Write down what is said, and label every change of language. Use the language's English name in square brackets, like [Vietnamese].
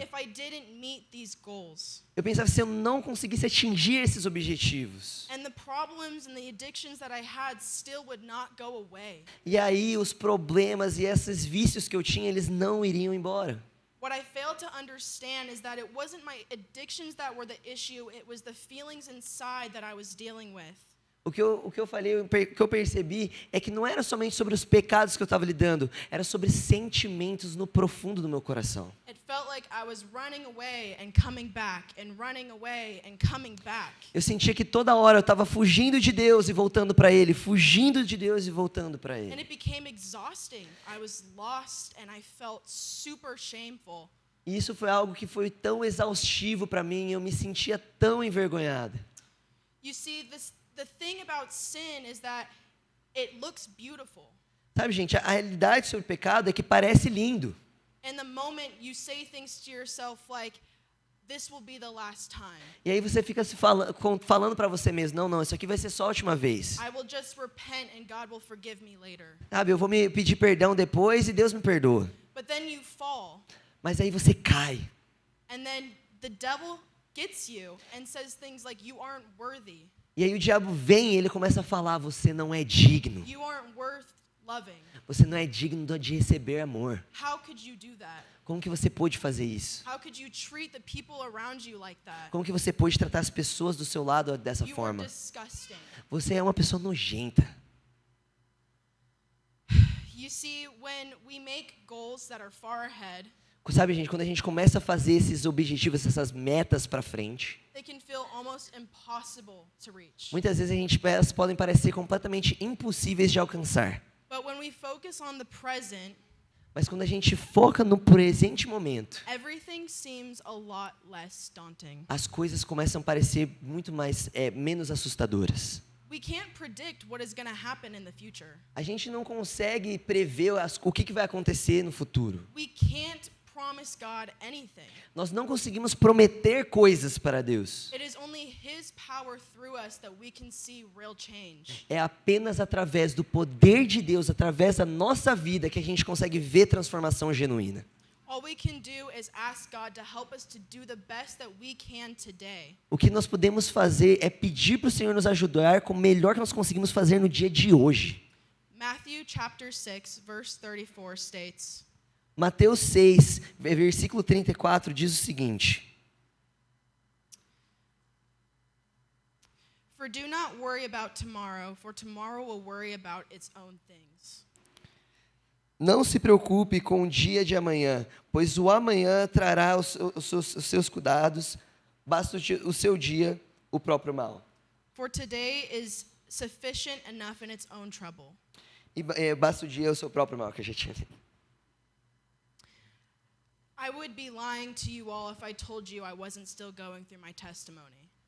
[English] If I didn't meet these goals. [Portuguese] Eu pensava, se eu não conseguisse atingir esses objetivos. [English] And the problems and the addictions that I had still would not go away. [Portuguese] E aí os problemas e esses vícios que eu tinha, eles não iriam embora. [English] What I failed to understand is that it wasn't my addictions that were the issue, it was the feelings inside that I was dealing with. [Portuguese] O que eu falei, o que eu percebi é que não era somente sobre os pecados que eu estava lidando, era sobre sentimentos no profundo do meu coração. [English] It felt like I was running away and coming back and running away and coming back. [Portuguese] Eu sentia que toda hora eu estava fugindo de Deus e voltando para Ele, fugindo de Deus e voltando para [English] And [Portuguese] Ele. [English] it became exhausting. I was lost and I felt super shameful. [Portuguese] E isso foi algo que foi tão exaustivo para mim, eu me sentia tão envergonhada. [English] You see, the thing about sin is that it looks beautiful. [Portuguese] Sabe, gente, a realidade sobre o pecado é que parece lindo. [English] In the moment you say things to yourself like, this will be the last time. [Portuguese] E aí você fica falando para você mesmo, não, isso aqui vai ser só a última vez. [English] I will just repent and God will forgive me later. [Portuguese] Sabe, eu vou me pedir perdão depois e Deus me perdoa. [English] But then you fall, [Portuguese] Mas aí você cai. [English] and then the devil gets you and says things like, you aren't worthy. [Portuguese] E aí o diabo vem e ele começa a falar, você não é digno. [English] You aren't worth loving. [Portuguese] Você não é digno de receber amor. [English] How could you do that? [Portuguese] Como que você pôde fazer isso? [English] How could you treat the people around you like that? [Portuguese] Como que você pôde tratar as pessoas do seu lado dessa [English] You are [Portuguese] forma? [English] disgusting. [Portuguese] Você é uma pessoa nojenta. [English] You see, when we make goals that are far ahead, [Portuguese] Sabe, gente, quando a gente começa a fazer esses objetivos, essas metas para frente, [English] they can feel almost impossible to reach. [Portuguese] muitas vezes elas podem parecer completamente impossíveis de alcançar. [English] But when we focus on the present, [Portuguese] Mas quando a gente foca no presente momento, [English] everything seems a lot less daunting. [Portuguese] as coisas começam a parecer muito menos assustadoras. [English] We can't predict what is going to happen in the future. [Portuguese] A gente não consegue prever o que vai acontecer no futuro. [English] We can't promise God anything. [Portuguese] Nós não conseguimos prometer coisas para Deus. [English] It is only His power through us that we can see real change. [Portuguese] É apenas através do poder de Deus, através da nossa vida, que a gente consegue ver transformação genuína. [English] All we can do is ask God to help us to do the best that we can today. [Portuguese] O que nós podemos fazer é pedir para o Senhor nos ajudar com o melhor que nós conseguimos fazer no dia de hoje. [English] Matthew chapter 6 verse 34 states, [Portuguese] Mateus 6, versículo 34 diz o seguinte: [English] "For do not worry about tomorrow, for tomorrow will worry about its own things." [Portuguese] Não se preocupe com o dia de amanhã, pois o amanhã trará os seus cuidados, basta o seu dia o próprio mal. [English] For today is sufficient enough in its own trouble. [Portuguese] E basta o dia o seu próprio mal, que a gente tinha. [English] I would be lying to you all if I told you I wasn't still going through my testimony.